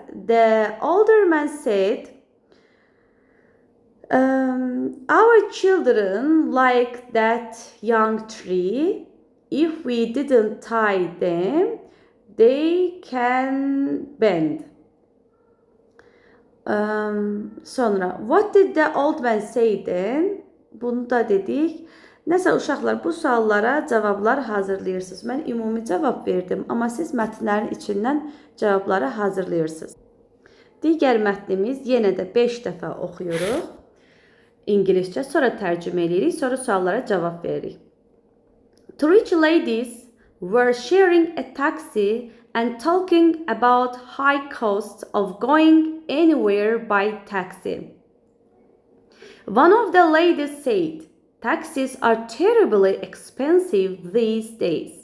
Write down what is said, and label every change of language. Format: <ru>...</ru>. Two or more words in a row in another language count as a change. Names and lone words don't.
<en>The older man said, our children like that young tree. If we didn't tie them, they can bend. Sonra, what did the old man say then?</en> <az>Bunu da dedik. Nəsə uşaqlar, bu suallara cavablar hazırlayırsınız. Mən ümumi cavab verdim, amma siz mətnlərin içindən cavabları hazırlayırsınız. Digər mətnimiz yenə də 5 dəfə oxuyuruq. İngiliscə, sonra tərcümə edirik, sonra suallara cavab veririk.</az> <en>Two rich ladies were sharing a taxi and talking about high costs of going anywhere by taxi. One of the ladies said, taxis are terribly expensive these days.</en>